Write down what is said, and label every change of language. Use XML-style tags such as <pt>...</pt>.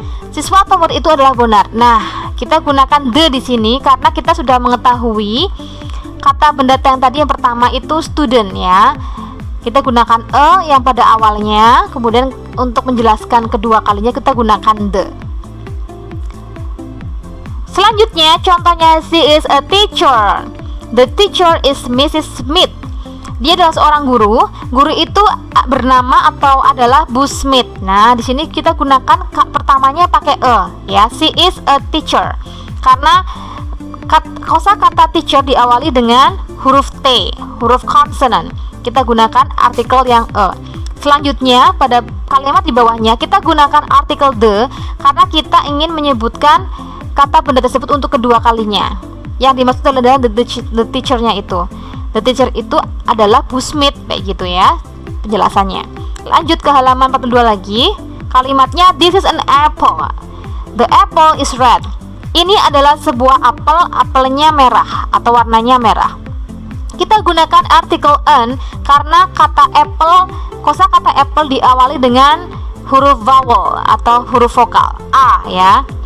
<id>Siswa atau murid itu adalah Bonar. Nah, kita gunakan the di sini karena kita sudah mengetahui kata benda yang tadi yang pertama itu student, ya. Kita gunakan yang pada awalnya, kemudian untuk menjelaskan kedua kalinya kita gunakan the. Selanjutnya contohnya,</id> <en>she is a teacher. The teacher is Mrs. Smith.</en> <id>Dia adalah seorang guru. Guru itu bernama atau adalah Bu Smith. Nah, di sini kita gunakan pertamanya pakai ya.</id> <en>She is a teacher.</en> <id>Karena kosakata teacher diawali dengan huruf T, huruf consonant. Kita gunakan artikel yang Selanjutnya pada kalimat di bawahnya kita gunakan artikel the karena kita ingin menyebutkan kata benda tersebut untuk kedua kalinya. Yang dimaksud adalah the teacher-nya itu. The teacher itu adalah Bu Smith, kayak gitu ya penjelasannya. Lanjut ke halaman 42 lagi. Kalimatnya,</id> <en>this is an apple. The apple is red.</en> <id>Ini adalah sebuah apel, apelnya merah atau warnanya merah. Kita gunakan artikel an karena kata apple, kosakata apple diawali dengan huruf vowel atau huruf vokal a, ya.</id>